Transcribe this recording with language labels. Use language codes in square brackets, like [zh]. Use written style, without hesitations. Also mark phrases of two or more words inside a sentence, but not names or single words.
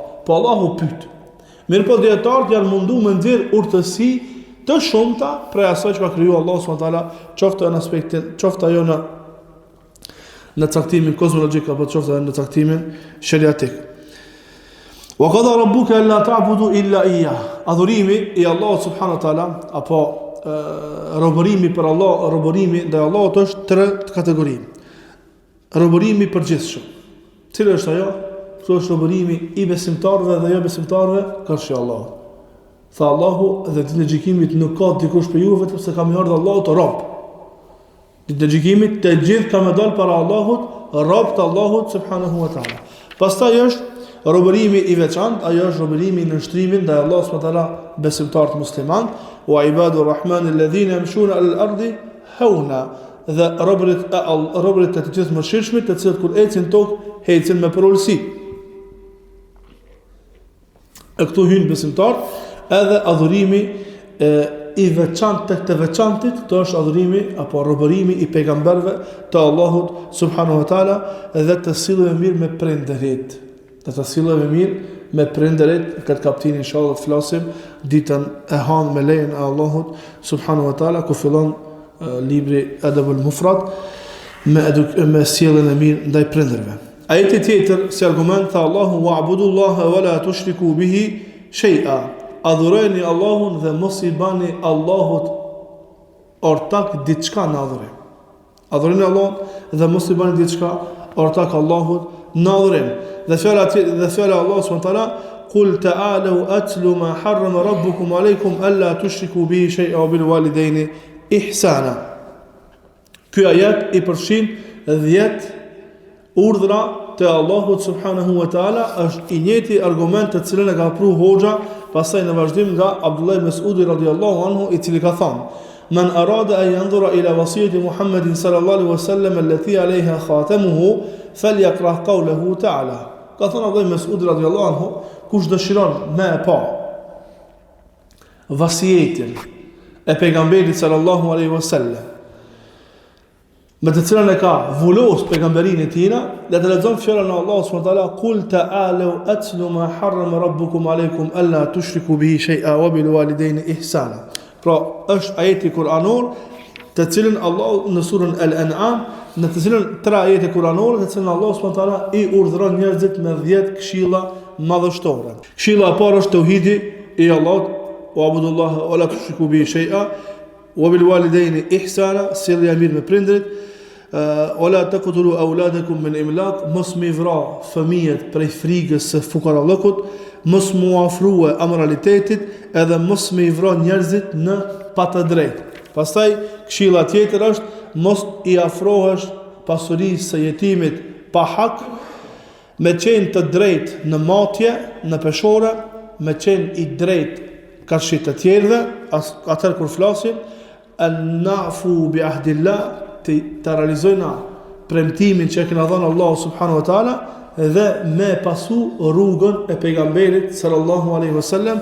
[sq] Po Allahu pyet. Mirë po dietarët janë mundu me nxjerr urtësi të shumta prej asaj që ka krijuar Allahu [ar] سبحانه وتعالى, [sq] qoftë në aspektin, qoftë ajo në caktimin kozmologjik apo qoftë në caktimin sheriatik. [ar] وقضى ربك ألا تعبدوا إلا إياه. [sq] Adhurimi i Allahut [ar] سبحانه وتعالى [sq] apo robërimi për Allah, robërimi ndaj Allahut është tre kategori. Robërimi i përgjithshëm. Cila është ajo? Kjo është robërimi i besimtarëve dhe jo besimtarëve kërshi Allahut. Tha Allahu dhe ditën e gjykimit nuk ka dikush për ju vetëm se ka më ardhur Allahu të rob. Ditën e gjykimit të gjithë ka më dalë para Allahut, rob të Allahut [ar] سبحانه وتعالى. [sq] Pastaj është robërimi i veçantë, ajo është robërimi i nënshtrimit ndaj Allahut [ar] سبحانه وتعالى [sq] besimtarët musliman, [ar] وعباد الرحمن الذين يمشون الأرض هونا. [sq] Dhe robërit të gjithë mëshirshmit, të cilët kur ecin tokë, ecin me përulësi. E këtu hyn besimtar, edhe adhurimi i veçantë të veçantit, këto është adhurimi apo robërimi i pejgamberëve të Allahut [ar] سبحانه وتعالى [sq] dhe të silleve mirë me prindërit. Të silleve mirë me prindërit, këtë kapitull inshallah të flasim ditën e hanë me lejen e Allahut [ar] سبحانه وتعالى [sq] ku fillon libri Adabul Mufrad me sjelljen e mirë ndaj prindërve. Ajeti tjetër si argument tha Allahu [ar] واعبدوا الله ولا تشركوا به شيئا. [sq] Adhurojeni Allahun dhe mos i bani Allahut ortak diçka në adhurim. Adhurojeni Allahun dhe mos i bani diçka ortak Allahut në adhurim. Dhe fjala [ar] Allahu سبحانه وتعالى قل تعالوا أتل ما حرم ربكم عليكم ألا تشركوا به شيئا وبالوالدين إحسانا. [sq] Ky ajet i përfshin 10 urdhra të Allahut [ar] سبحانه وتعالى, [sq] është i njëjti argument të cilën e ka pru hoxha pastaj në vazhdim nga Abdullah Mas'udi [ar] رضي الله عنه, [sq] i cili ka thënë: [ar] "من أراد أن ينظر إلى وصية محمد صلى الله عليه وسلم التي عليها خاتمه فليقرأ قوله تعالى." [sq] Ka thënë Abdullah Mas'udi [ar] رضي الله عنه, [sq] kush dëshiron me e pa vasijetin e pejgamberit [ar] صلى الله عليه وسلم, [sq] me të cilën e ka vullos pejgamberin e tina, dhe të lexon fjalën e Allahut [ar] سبحانه وتعالى, "قل تعالوا أتل ما حرم ربكم عليكم ألا تشركوا به شيئا وبالوالدين إحسانا." [sq] Pra është ajeti kuranor të cilën Allah në surën Al-An'am, në të cilën tre ajete kuranore të cilën Allah [ar] سبحانه وتعالى [sq] i urdhëron njerëzit me 10 këshilla madhështore. Këshilla e parë është tauhidi i Allahut, [ar] واعبدوا الله ولا تشركوا به شيئا وبالوالدين إحسانا, [sq] sjellja mirë me prindrit. [ar] ولا تقتلوا أولادكم من إملاق, [sq] mos mi vra fëmijët prej frikës së fukarallëkut, mos mu afrua amoralitetit, edhe mos mi vra njerëzit në pa të drejtë. Pastaj këshilla tjetër është mos i afrohesh pasurisë së jetimit pa hak, me qenë të drejtë në matje, në peshore, me qenë i drejtë kërshit të tjerëve, atër kur flasim, [ar] أن نفي بعهد الله, [sq] të realizojna premtimin që e kena dhënë Allahu [ar] سبحانه وتعالى [sq] dhe me pasu rrugën e pejgamberit [ar] صلى الله عليه وسلم.